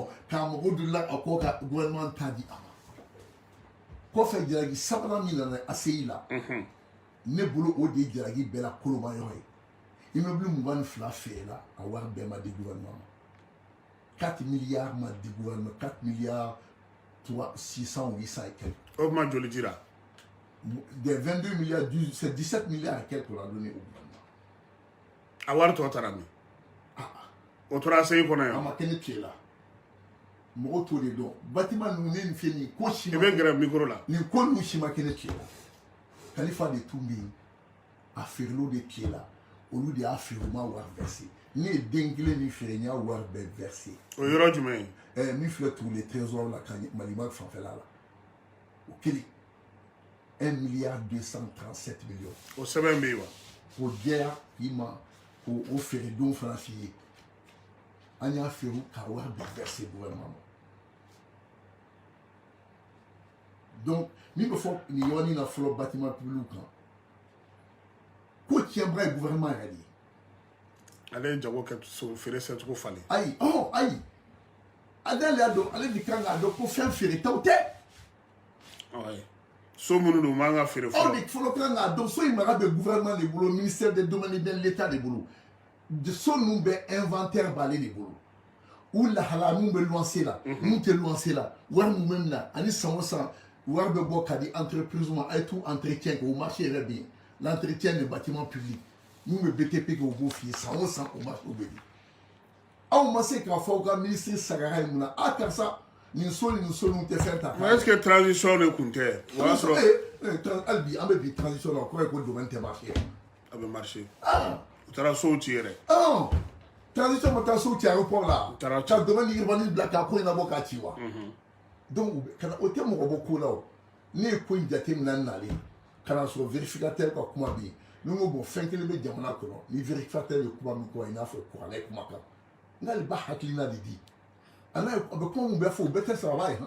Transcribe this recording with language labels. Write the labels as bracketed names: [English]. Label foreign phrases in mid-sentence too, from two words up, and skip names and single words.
[Bambara] k'a mɔgɔw donna a kɔ ka gouvernement ta di a ma kɔfɛ jalaki sabanan min nana ACI la ne bolo o de ye jalaki bɛɛ la kolomayɔrɔ ye immeuble 22 feerela a wari bɛɛ ma di gouvernement ma 4 milliards ma di gouvernement 4 milliards 600 [French] ou 800 et quelques. [Bambara] O ma joli dira. [French] Des 22 milliards, c'est 17 milliards et quelques qu'on a donné au gouvernement. [Bambara] A wari tɔ taara min. O tora ACI kɔnɔ yan. A ma kɛ ne tile la. Mɔgɔw t'o de dɔn. Bâtiment ninnu ne nin fɛn nin ko si ma. I bɛ gɛrɛ micro la. Nin ko ninnu si ma kɛ ne tile la. Kalifa de tun bɛ yen. A feerelaw de tile la. Olu de y'a feere u ma wari versé. Ne ye den kelen min feere n y'a wari bɛɛ versé. O yɔrɔ jumɛn ye. Min filɛ [French] tous les trésors [Bambara] la ka Malimak fanfɛla la o kelen 1 milliard 237 millions. o sɛbɛn bɛ yen wa. o jɛya k'i ma o feeredonw fana f'i ye an y'a feere ka wari bɛɛ verser gouvernement ma donc min bɛ fɔ nin yɔrɔnin na fɔlɔ [French] bâtiment public [Bambara] kan ko tiɲɛbaga ye gouvernement yɛrɛ de ye. ale ye jago kɛ feere sɛcogo falen. ayi ayi. ale y'a dɔn ale de kan k'a dɔn ko fɛn feeretaw tɛ. so minnu don u man ka feere fɔlɔ. aw de fɔlɔ kan k'a dɔn so in mara bɛ gouvernement de bolo [French] ministère des domaines et de l'état [Bambara] de bolo so ninnu bɛ inventaire b'ale de bolo u lahala mun bɛ luwanse la mun tɛ luwanse la wari mun bɛ na ani san o san wari bɛ bɔ ka di entreprise ma a ye [French] tout entretien [Bambara] kɛ o marché yɛrɛ bɛ yen [French] l'entretien des bâtiments publics [Bambara] mun bɛ BTP kɛ o b'o f'i ye san o marché o bɛ di. aw ma se k'a fɔ aw ka ministre sagara ye mun na a karisa nin so tɛ fɛn ta [French] mais est-ce que [Bambara] transition de kun tɛ o y'a sɔrɔ hali bi an bɛ bi transition na o kɔrɔ ye ko domaine tɛ marché a bɛ marché u taara sow ci yɛrɛ transition ma taa so ci aéroport la taara ka domaine urbanisme bila ka ko in labɔ k'a ci wa donc o tɛ mɔgɔ bɔ ko la o ne ye ko in jateminɛ nalen ka na sɔrɔ vérificateur ka kuma bɛ yen ni n ko bon fɛn kelen bɛ jamana kɔnɔ ni vérificateur ye kuma min kɔ i n'a fɔ kuranɛ ye kuma kan n'ale ba hakilina de di a bɛ kuma min bɛɛ fɔ o bɛɛ tɛ sababa ye han